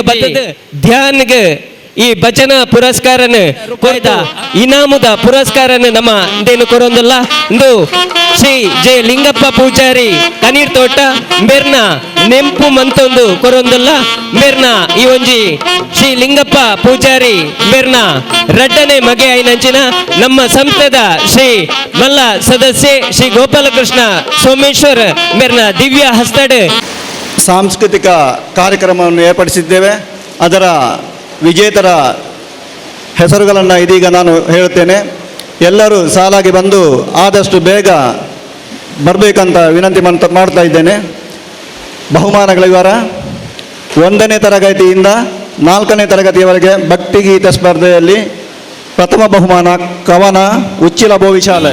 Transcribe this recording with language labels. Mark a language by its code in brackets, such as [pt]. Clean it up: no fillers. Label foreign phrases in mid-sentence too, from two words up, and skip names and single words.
[tcy] ಬತ್ತದ ಧ್ಯಾನ್ಗ ಈ ಭಜನಾ ಪುರಸ್ಕಾರನ ಕೊಯ್ದ ಇನಾಮುದ ಪುರಸ್ಕಾರನ ನಮ್ಮ ಇಂದೇನು ಕೊರೊಂದಲ್ಲ ಇಂದು ಶ್ರೀ ಜೆ ಲಿಂಗಪ್ಪ ಪೂಜಾರಿ ಕನೀರ್ ತೋಟ ಮೇರ್ನ ನೆಂಪು ಮಂತೊಂದು ಕೊರೊಂದಲ್ಲ ಮೇರ್ನ ಈ ಒಂಜಿ ಶ್ರೀ ಲಿಂಗಪ್ಪ ಪೂಜಾರಿ ಮೇರ್ನ ರಡ್ಡನೆ ಮಗೆ ಐನಂಚಿನ ನಮ್ಮ ಸಂಸ್ಥೆದ ಶ್ರೀ ಮಲ್ಲ ಸದಸ್ಯೆ ಶ್ರೀ ಗೋಪಾಲಕೃಷ್ಣ ಸೋಮೇಶ್ವರ್ ಮೇರ್ನ ದಿವ್ಯ ಹಸ್ತಡ್ [kn] ಸಾಂಸ್ಕೃತಿಕ ಕಾರ್ಯಕ್ರಮವನ್ನು ಏರ್ಪಡಿಸಿದ್ದೇವೆ. ಅದರ ವಿಜೇತರ ಹೆಸರುಗಳನ್ನು ಇದೀಗ ನಾನು ಹೇಳುತ್ತೇನೆ. ಎಲ್ಲರೂ ಸಾಲಾಗಿ ಬಂದು ಆದಷ್ಟು ಬೇಗ ಬರಬೇಕಂತ ವಿನಂತಿ ಮಾಡ್ತಾ ಇದ್ದೇನೆ. ಬಹುಮಾನಗಳ ವಿವರ: 1ನೇ ತರಗತಿಯಿಂದ 4ನೇ ತರಗತಿಯವರೆಗೆ ಭಕ್ತಿಗೀತೆ ಸ್ಪರ್ಧೆಯಲ್ಲಿ ಪ್ರಥಮ ಬಹುಮಾನ ಕವನ ಉಚ್ಚಿಲ ಬೋವಿಶಾಲೆ.